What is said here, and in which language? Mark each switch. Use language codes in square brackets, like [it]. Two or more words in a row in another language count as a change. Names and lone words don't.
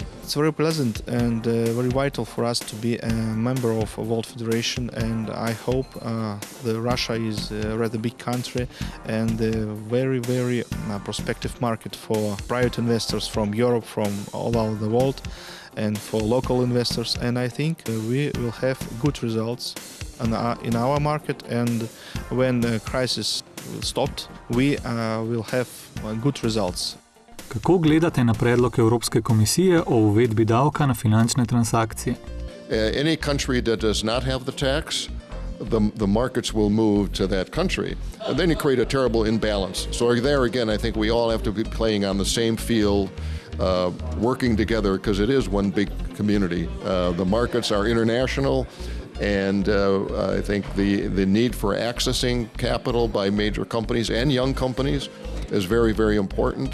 [en] It's very pleasant and very vital for us to be a member of a World Federation, and I hope that Russia is a rather big country and a very, very prospective market for private investors from Europe, from all over the world, and for local investors. And I think we will have good results in our market, and when the crisis will stop, we will have good results. [sl] Kako gledate na predlog Evropske komisije o uvedbi davka na finančne transakcije? [en] Any country that does not have the tax, the markets will move to that country. And then you create a terrible imbalance. So there again, I think we all have to be playing on the same field, working together, because it is one big community. The markets are international. And I think the need for accessing capital by major companies and young companies is very, very important.